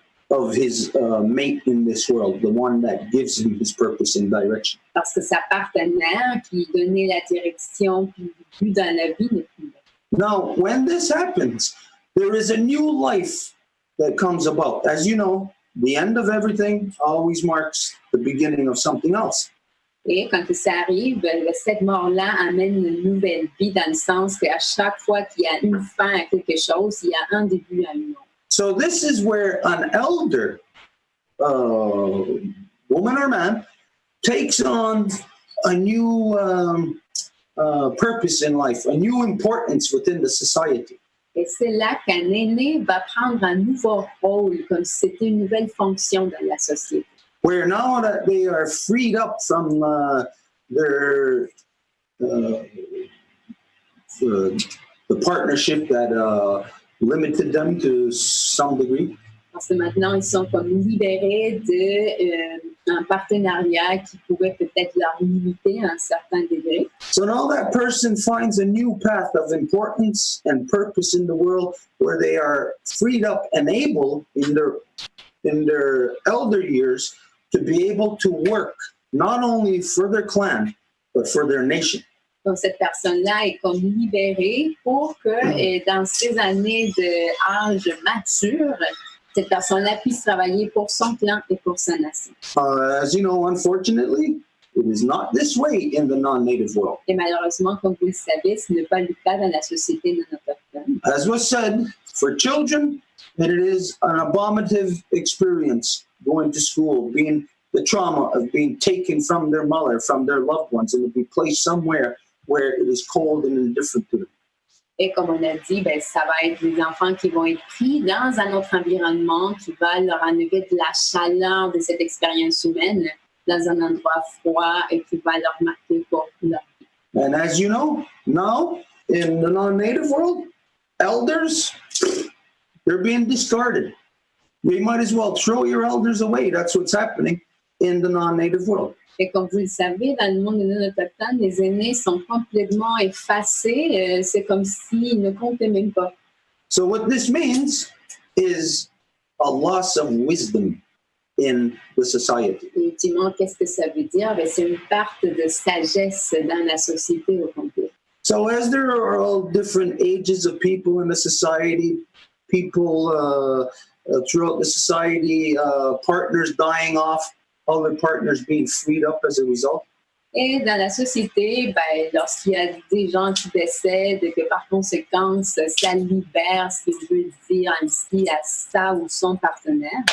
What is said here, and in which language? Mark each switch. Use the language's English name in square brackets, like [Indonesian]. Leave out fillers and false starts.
[English] of his mate in this world, the one that gives him his purpose and direction. [French] Parce que sa partenaire qui donnait la direction puis le but dans la vie n'est plus là. [English] Now, when this happens, there is a new life that comes about. As you know, the end of everything always marks the beginning of something else. [French] Et quand ça arrive, cette mort-là amène une nouvelle vie dans le sens qu'à chaque fois qu'il y a une fin à quelque chose, il y a un début à une autre. [English] So this is where an elder, woman or man, takes on a new purpose in life, a new importance within the society. [French] Et c'est là qu'un aîné va prendre un nouveau rôle, comme si c'était une nouvelle fonction dans la société. [English] Where now that they are freed up from the partnership that limited them to some degree. [French] Parce que maintenant, ils sont comme libérés d'un partenariat qui pouvait peut-être leur limiter à un certain degré. [English] So now that person finds a new path of importance and purpose in the world where they are freed up and able in their elder years to be able to work not only for their clan, but for their nation. [French] Donc, cette personne-là est comme libérée pour que, dans ces années d'âge mature, cette personne-là puisse travailler pour son clan et pour sa nation. [English] As you know, unfortunately, it is not this way in the non-native world. [French] Et malheureusement, comme vous le savez, ce n'est pas le cas dans la société non autochtone. [English] As was said, for children, it is an abominative experience going to school, being the trauma of being taken from their mother, from their loved ones, and to be placed somewhere where it is cold and indifferent to them. [French] Et comme on a dit, ça va être des enfants qui vont être pris dans un autre environnement qui va leur enlever de la chaleur de cette expérience humaine dans un endroit froid et qui va leur marquer pour leur vie. [English] And as you know, now in the non-native world, elders, they're being discarded. You might as well throw your elders away. That's what's happening in the non-native world. [French] Et comme vous le savez, dans le monde non autochtone, les aînés sont complètement effacés. C'est comme s'ils ne comptaient même pas. [English] So what this means is a loss of wisdom in the society. [French] Et ultimement, qu'est-ce que ça veut dire? C'est une perte de sagesse dans la société au complet. [English] So as there are all different ages of people in the society, people throughout the society, partners dying off, other partners being freed up as a result. [French] Et dans la société, lorsqu'il y a des gens qui décèdent et que par conséquent, ça libère ce qui veut dire ainsi à sa ou son partenaire.